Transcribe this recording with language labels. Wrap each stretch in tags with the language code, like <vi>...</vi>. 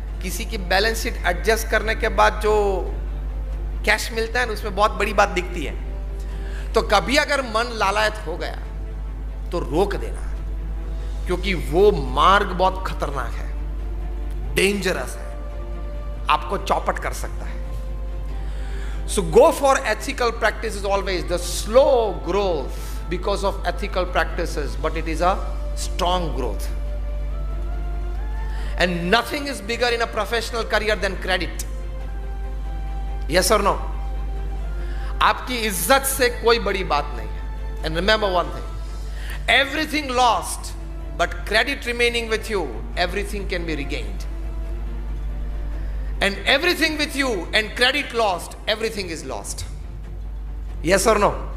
<hi>किसी की balance sheet adjust करने के बाद जो कैश मिलता है ना, उसमें बहुत बड़ी बात दिखती है। तो कभी अगर मन लालायत हो गया तो रोक देना, क्योंकि वो मार्ग बहुत खतरनाक है, डेंजरस है, आपको चौपट कर सकता है।</hi> <en>So go for ethical practices always. The slow growth because of ethical practices, but it is a strong growth. And nothing is bigger in a professional career than credit. Yes or no?</en> <hi>आपकी इज्जत से कोई बड़ी बात नहीं है।</hi> <en>And remember one thing, everything lost, but credit remaining with you, everything can be regained. And everything with you and credit lost, everything is lost. Yes or no?</en>